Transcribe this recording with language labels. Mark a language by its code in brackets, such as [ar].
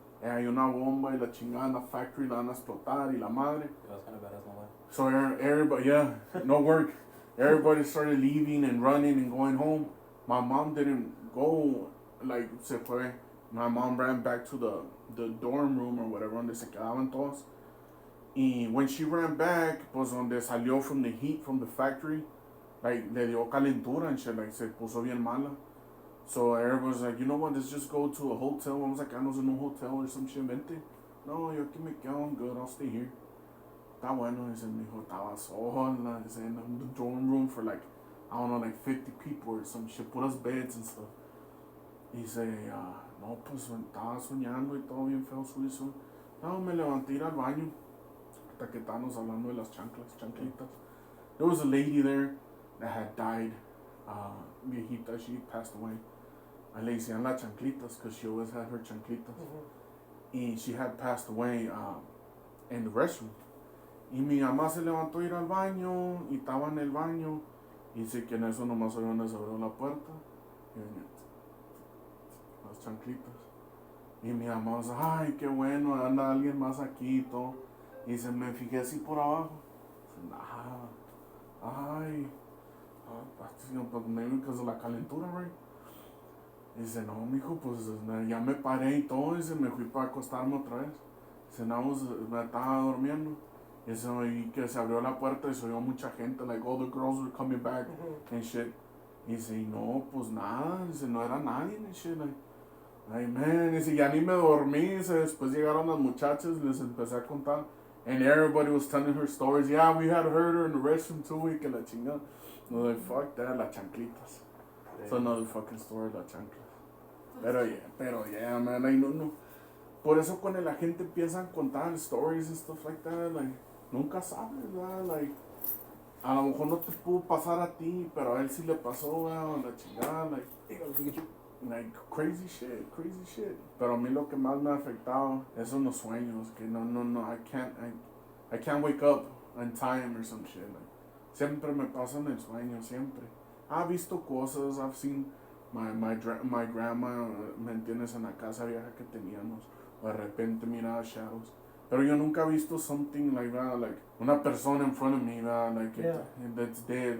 [es] Hay una bomba y la chingada en la factory la van a explotar y la madre. [en] That was kind of badass, no way. So everybody, yeah, no work. Everybody started leaving and running and going home. My mom didn't go, like, [es] se fue. [en] My mom ran back to the dorm room or whatever, [es] donde se quedaban todos. [en] Y when she ran back, [es] pues donde salió [en] from the heat from the factory, like, [es] le dio calentura [en] and shit, like, [es] se puso bien mala. [en] So everybody was like, you know what, let's just go to a hotel. [es] Vamos a quedarnos en un hotel [en] or some shit, [es] vente. No, yo aquí me quedo, [en] I'm good, I'll stay here. [es] Está bueno, dice, mi hijo, estaba sola, dice, [en] in the dorm room for like, I don't know, like 50 people or some shit, put us beds and stuff. [es] Dice, no, pues estaba soñando y todo bien feo suizo. No, me levanté a ir al baño. Hasta que estábamos hablando de las chanclitas. [en] There was a lady there that had died, viejita, she passed away. [es] Le decían las chanclitas [en] because she always had her chanclitas. Y she had passed away in the restroom. [es] Y mi mamá se levantó a ir al baño y estaba en el baño. Y dice que en eso nomás oyeron se abrió la puerta. Y venía las chanclitas. Y mi mamá dice, ay, qué bueno, anda alguien más aquí y todo. Y se me fijé así por abajo. Dice, nada. Ay. [en] Pues maybe because of la calentura, right? [es] Dice, no, mijo, pues ya me paré y todo. Dice, me fui para acostarme otra vez. Dice, no, pues, me estaba durmiendo. Y que se abrió la puerta y se oyó mucha gente, [en] like all the girls were coming back and shit. [es] Y dice, y no, pues nada, dice, no era nadie [en] and shit, [es] like, ay man, dice, ya ni me dormí, dice, después llegaron las muchachas y les empecé a contar. [en] And everybody was telling her stories, yeah, we had heard her in the restroom too, [es] y que la chingada. [en] No, like, fuck that, las chanclitas. It's another fucking story, las chanclas. Pero yeah, man, like, no. [es] Por eso cuando la gente empieza a contar stories [en] and stuff like that, [es] like, nunca sabes, ¿verdad? Like, a lo mejor no te pudo pasar a ti, pero a él sí le pasó, ¿verdad? [en] La chingada, like crazy shit. [es] Pero a mí lo que más me ha afectado es son los sueños, que no, [en] I can't wake up on time or some shit, [es] like, siempre me pasa en el sueño, siempre. He visto cosas, [en] I've seen my grandma, [es] ¿me entiendes? En la casa vieja que teníamos, o de repente miraba shadows. Pero yo nunca he visto [en] something like that, like [es] una persona [en] in front of me, like that's dead.